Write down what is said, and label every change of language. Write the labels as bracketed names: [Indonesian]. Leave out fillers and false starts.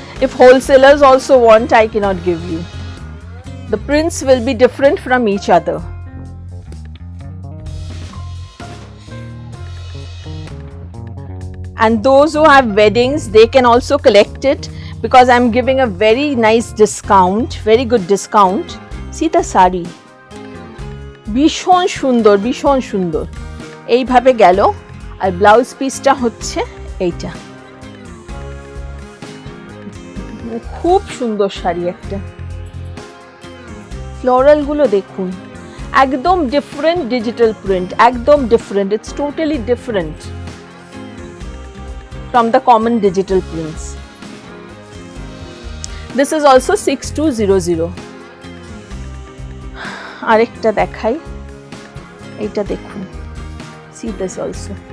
[English] If wholesalers also want, I cannot give you. The prints will be different from each other. And those who have weddings, they can also collect it because I'm giving a very nice discount, very good discount. See the [Bangla] sari, ভীষণ সুন্দর, ভীষণ সুন্দর। এইভাবে গেল, আর blouse পিসটা হচ্ছে এইটা। খুব সুন্দর শাড়ি একটা। ফ্লোরাল গুলো দেখুন, একদম ডিফারেন্ট ডিজিটাল প্রিন্ট, একদম different. [English] It's totally different from the common digital prints. This is also 6200. [Bangla] আরেকটা দেখাই, এইটা দেখুন। [English] See this also.